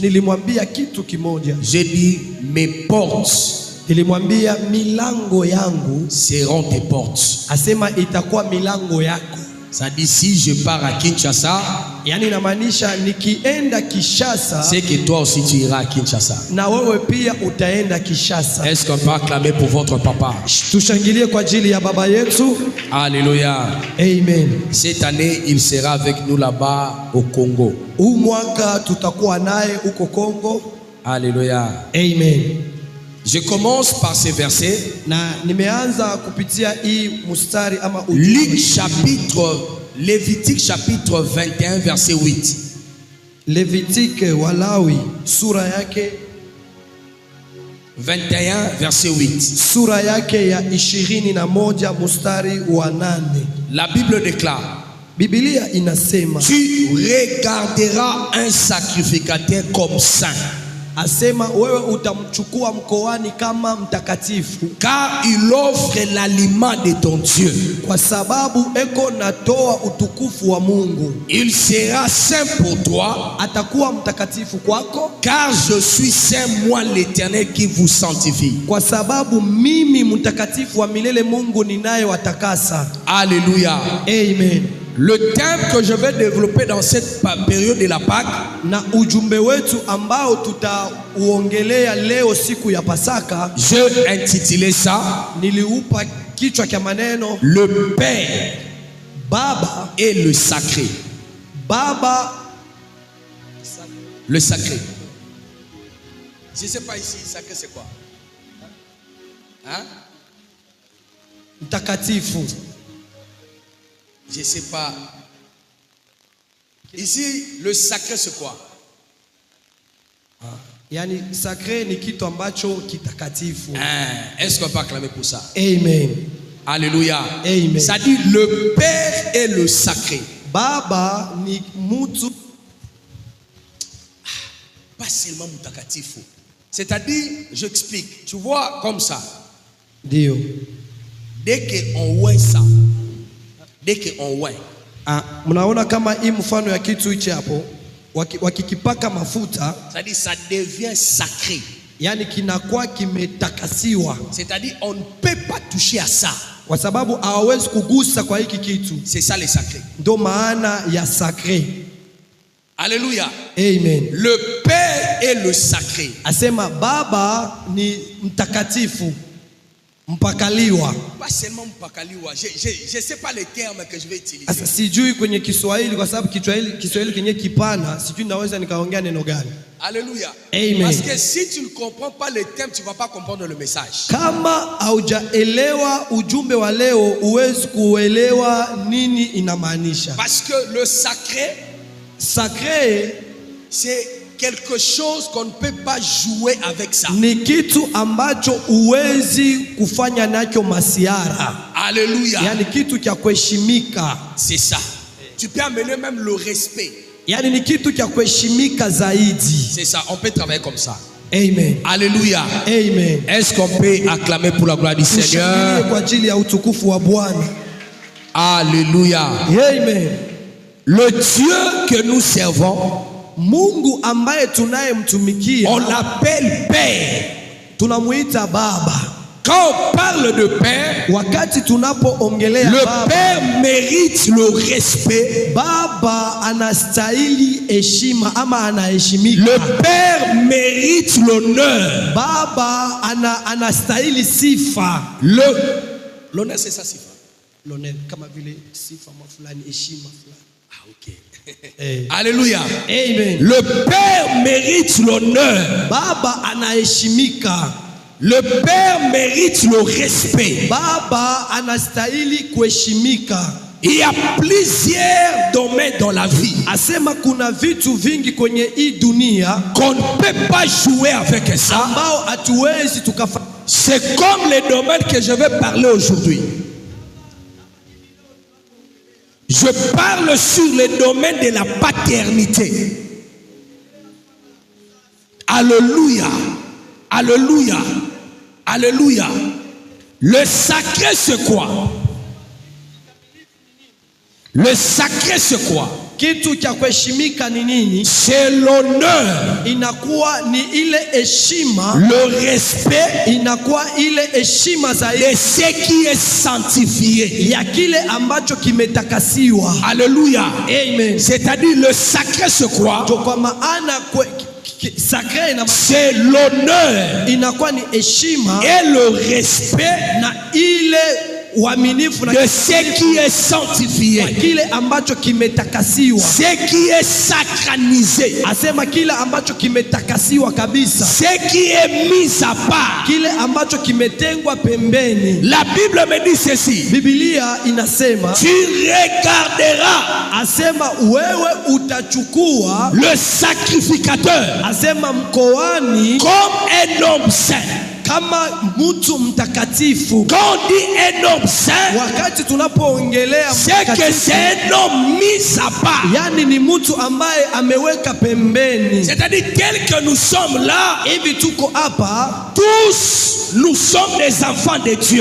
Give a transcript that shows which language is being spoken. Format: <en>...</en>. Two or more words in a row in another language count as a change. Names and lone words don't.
<sw>Nilimwambia kitu kimoja.</sw> <fr>J'ai dit, mes portes</fr> <sw>Nilimwambia milango yangu</sw> <fr>seront tes portes.</fr> <sw>asema itakuwa milango yako.</sw> <fr>Ça dit, si je pars à Kinshasa,</fr> <sw>Yani inamaanisha nikienda Kishasa,</sw> <fr>c'est que toi aussi tu iras à Kinshasa.</fr> <sw>na wewe pia utaenda Kishasa.</sw> <fr>Est-ce qu'on peut acclamer pour votre papa?</fr> <sw>Tushangilie kwa ajili ya baba yetu.</sw> <fr>Alléluia. Amen. Cette année, il sera avec nous là-bas au Congo.</fr> <sw>Huu mwaka tutakuwa naye huko Kongo.</sw> <fr>Alléluia. Amen. Je commence par ces versets.</fr> <sw>Na nimeanza kupitia hii mustari ama</sw> <fr>Lévitique chapitre 21 verset 8.</fr> <sw>Levitike Walawi sura yake</sw> <fr>21 verset 8.</fr> <sw>Sura yake ya 21 mustari wa 8.</sw> <fr>La Bible déclare:</fr> <sw>Biblia inasema,</sw> <fr>tu regarderas un sacrificateur comme saint,</fr> <sw>asema wewe utamchukua mkoani kama mtakatifu,</sw> <fr>car il offre l'aliment de ton Dieu.</fr> <sw>Kwa sababu eko natoa utukufu wa Mungu.</sw> <fr>Il sera saint pour toi,</fr> <sw>Atakuwa mtakatifu kwako,</sw> <fr>car je suis saint, moi l'Éternel qui vous sanctifie.</fr> <sw>kwa sababu mimi mtakatifu wa milele Mungu ninayewatakasa.</sw> <fr>Alléluia. Amen. Le thème que je vais développer dans cette période de la Pâque,</fr> <sw>na ujumbe wetu ambao tutauongelea leo siku ya Pasaka,</sw> <fr>je intitulé ça</fr> <sw>niliupa kichwa cha maneno</sw> <fr>le Père</fr> <sw>Baba</sw> <fr>et le sacré.</fr> <sw>Baba</sw> <fr>Le sacré. Je ne sais pas ici, sacré c'est quoi? Hein?</fr> <sw>mtakatifu.</sw> <fr>Je ne sais pas. Ici, le sacré c'est quoi?</fr> <sw>Yani sacré ni kitu ambacho kitakatifu.</sw> <fr>Est-ce qu'on peut acclamer pour ça? Amen. Alléluia. Amen. Ça dit le Père et le sacré.</fr> <sw>Baba ni mutu,</sw> <fr>pas seulement mutakatifu. C'est-à-dire, j'explique. Tu vois comme ça.</fr> <sw>ndio.</sw> <fr>Dès qu'on voit ça, dès qu'on voit,</fr> <sw>Mnaona kama hii mfano ya kitu hichi hapo, wakikipaka mafuta,</sw> <fr>c'est-à-dire ça devient sacré.</fr> <sw>yani kinakuwa kimetakasiwa.</sw> <fr>C'est-à-dire on ne peut pas toucher à ça.</fr> <sw>Kwa sababu hawawezi kugusa kwa hiki kitu.</sw> <fr>C'est ça le sacré.</fr> <sw>Ndio maana ya sacré.</sw> <fr>Alléluia. Amen. Le Père est le sacré.</fr> <sw>Asema Baba ni mtakatifu, mpakaliwa.</sw> <fr>Pas seulement mpakaliwa. Je sais pas les termes que je vais utiliser.</fr> <sw>Asa sijui kwenye Kiswahili kwa sababu Kiswahili kenye kipana, sijui naweza nikaongea neno gani.</sw> <fr>Alléluia. Amen. Parce que si tu ne comprends pas les termes, tu ne vas pas comprendre le message.</fr> <sw>Kama haujaelewa ujumbe wa leo, huwezi kuelewa nini inamaanisha.</sw> <fr>Parce que le sacré, c'est quelque chose qu'on ne peut pas jouer avec ça.</fr> <sw>Ni kitu ambacho huwezi kufanya nacho masiara.</sw> <fr>Alléluia.</fr> <sw>Yani kitu cha kuheshimika.</sw> <fr>C'est ça. Tu peux amener même le respect.</fr> <sw>Yani ni kitu cha kuheshimika zaidi.</sw> <fr>C'est ça. On peut travailler comme ça. Amen. Alléluia. Amen. Est-ce qu'on peut acclamer pour la gloire du Seigneur?</fr> <sw>Kwa ajili ya utukufu wa Bwana.</sw> <fr>Alléluia. Amen. Le Dieu que nous servons,</fr> <sw>Mungu ambaye tunayemtumikia,</sw> <fr>on l'appelle Père.</fr> <sw>Tunamuita Baba.</sw> <fr>Quand on parle de père,</fr> <sw>wakati tunapoongelea</sw> <fr>le</fr> <sw>baba,</sw> <fr>père mérite le respect.</fr> <sw>baba anastahili heshima ama anaheshimika.</sw> <fr>Le père mérite l'honneur.</fr> <sw>Baba anastahili sifa.</sw> <fr>L'honneur c'est ça,</fr> <sw>sifa. L'honneur kama vile sifa fulani, heshima fulani.</sw> <fr>Ah, ok. Alléluia. Amen. Le père mérite l'honneur.</fr> <sw>Baba anaheshimika.</sw> <fr>Le père mérite le respect.</fr> <sw>Baba anastahili kuheshimika.</sw> <fr>Il y a plusieurs domaines dans la vie.</fr> <sw>Asema kuna vitu vingi kwenye hii dunia</sw> <fr>qu'on ne peut pas jouer avec ça.</fr> <sw>ambao hatuwezi tukafa.</sw> <fr>C'est comme les domaines que je vais parler aujourd'hui. Je parle sur les domaines de la paternité. Alléluia. Alléluia. Alléluia. Le sacré c'est quoi? Le sacré c'est quoi?</fr> <sw>Kitu cha kuheshimika ni nini?</sw> <fr>C'est l'honneur.</fr> <sw>Inakuwa ni ile heshima.</sw> <fr>Le respect.</fr> <sw>Inakuwa ile heshima zaidi</sw> <fr>de ce qui est sanctifié.</fr> <sw>Ya kile ambacho kimetakasiwa.</sw> <fr>Alléluia. Amen. C'est-à-dire le sacré c'est quoi?</fr> <sw>Kwa maana sacré</sw> <fr>c'est l'honneur.</fr> <sw>Inakuwa ni heshima</sw> <fr>et le respect</fr> <sw>na ile uaminifu</sw> <fr>de ce qui est sanctifié.</fr> <sw>Kile ambacho kimetakasiwa.</sw> <fr>Ce qui est sacralisé.</fr> <sw>Asema kile ambacho kimetakasiwa kabisa.</sw> <fr>Ce qui est mis à part.</fr> <sw>Kile ambacho kimetengwa pembeni.</sw> <fr>La Bible me dit ceci.</fr> <sw>Biblia inasema</sw> <fr>tu regarderas.</fr> <sw>Asema wewe utachukua</sw> <fr>le sacrificateur.</fr> <sw>Asema mkoani</sw> <fr>comme un homme saint.</fr> <sw>Kama mtu mtakatifu.</sw> <fr>Quand on dit un homme saint,</fr> <sw>wakati tunapoongelea</sw> <fr>c'est que c'est un homme mis à part.</fr> <sw>Yani ni mtu ambaye ameweka pembeni.</sw> <fr>C'est-à-dire tel que nous sommes là,</fr> <sw>hivi tuko hapa,</sw> <fr>tous nous sommes des enfants de Dieu.</fr>